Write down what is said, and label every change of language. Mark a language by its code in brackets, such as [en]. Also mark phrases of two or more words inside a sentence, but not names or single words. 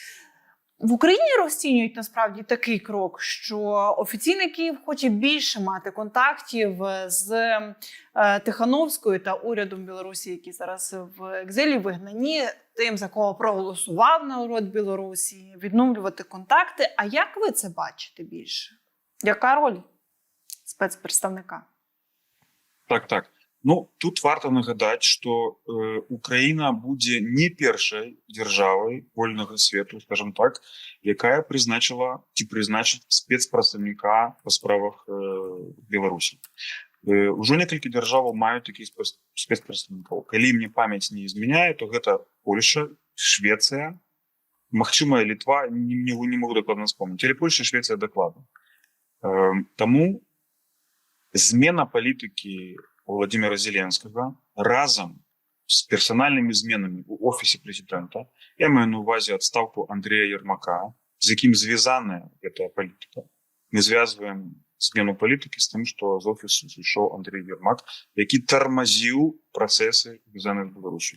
[uk] В Україні розцінюють насправді такий крок, що офіційний Київ хоче більше мати контактів з Тихановською та урядом Білорусі, які зараз в екзилі, вигнані, тим, за кого проголосував народ Білорусі, відновлювати контакти. А як ви це бачите більше? Яка роль спецпредставника? Так. [be] Ну, тут варта нагадаць, што Украіна будзе не першай дзяржавай вольнага свету, скажем так, якая прызначыла ці прызначыць спецпрадстаўніка па справах Беларусі. Ужо некалькі дзяржаваў маюць такіх спецпрадстаўнікоў. Калі мне памяць не змяняе, то гэта Польша, Швецыя, магчыма, Літва, не могу дакладна вспомніць, але Польша, Швецыя дакладна. [uk] Таму Змена політики Володимира Зеленського разом з персональними змінами у Офісі президента, я маю на увазі відставку Андрія Єрмака, з яким зв'язана ця політика. Ми зв'язуємо зміну політики з тим, що з Офісу зійшов Андрій Єрмак, який тормозив процеси, зв'язані з Білорусі.